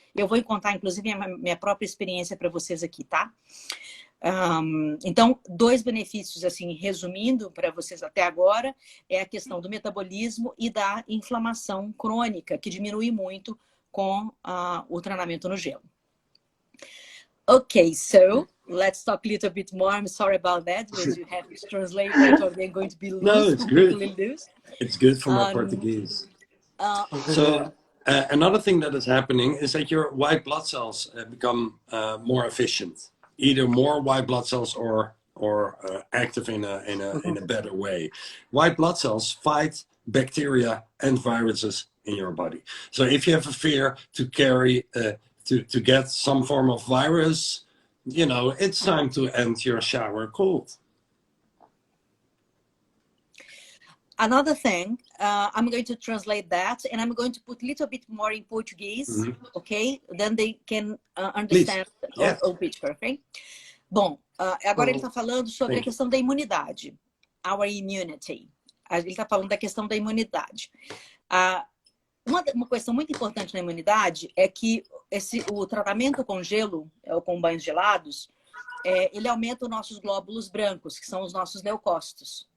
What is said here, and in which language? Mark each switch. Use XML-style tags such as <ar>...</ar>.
<pt>Eu vou contar, inclusive, a minha própria experiência para vocês aqui, tá? Então, 2 benefícios, assim, resumindo para vocês até agora, é a questão do metabolismo e da inflamação crônica, que diminui muito com o treinamento no gelo.</pt> <en>Okay, so let's talk a little bit more. I'm sorry about that, because you have to translate it or they're going to be loose. No, it's good. Loose. It's good for my Portuguese. So another thing that is happening is that your white blood cells become more efficient. Either more white blood cells or active in a better way. White blood cells fight bacteria and viruses in your body. So if you have a fear to carry to get some form of virus, you know, it's time to end your shower cold. Another thing, I'm going to translate that and I'm going to put a little bit more in Portuguese, okay? Then they can understand a picture, okay?</en> <pt>Bom, agora ele está falando sobre a questão da imunidade,</pt> <en>our immunity.</en> <pt>Ele está falando da questão da imunidade. Uma questão muito importante na imunidade é que o tratamento com gelo, ou com banhos gelados, ele aumenta os nossos glóbulos brancos, que são os nossos leucócitos.</pt>